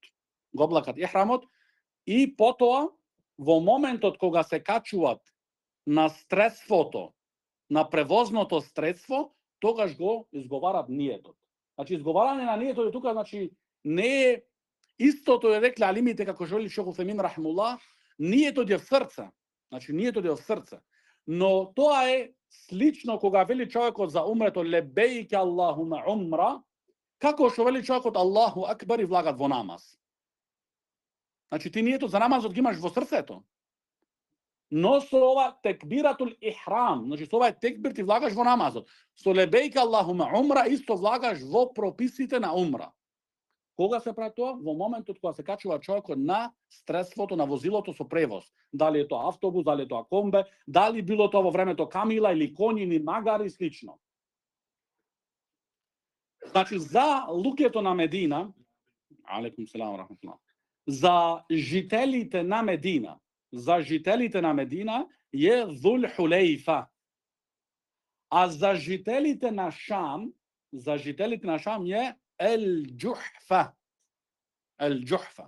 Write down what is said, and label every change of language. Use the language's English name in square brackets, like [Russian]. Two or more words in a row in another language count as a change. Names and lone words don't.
[Macedonian] Го облакат ихрамот и потоа во моментот кога се качуваат на средството, на превозното средство, тогаш го изговарат ниетот. Значи изговарање на ниетот тука значи не е истото е рекле алимите како што вели Шейх Усаймин рахимуллах, ниетот е в срце. Значи ниетот е в срце. Но тоа е слично кога вели човекот за умрето [Arabic] لبيك اللهم عمرة, [Macedonian] како што вели човекот [Arabic] الله أكبر [Macedonian] и влагат во намаз. Значи ти ниетот за намазот ги имаш во срцето. Но со ова [Arabic] تكبيرة الإحرام, [Macedonian] значи со ова текбир ти влагаш во намазот. Со [Arabic] لبيك اللهم عمرة [Macedonian] исто влагаш во прописите на умра. Кога се прави тоа? Во моментот кога се качува човекот на средството, на возилото со превоз. Дали е тоа автобус, дали е тоа комбе, дали било тоа во времето камила или коњи или магари и слично. Значи за луѓето на Медина, [Arabic] عليكم السلام رحمة الله, [Macedonian] за жителите на Медина е Зул Хулейфа. А за жителите на Шам е Ел-Џухфа. Ел-Џухфа.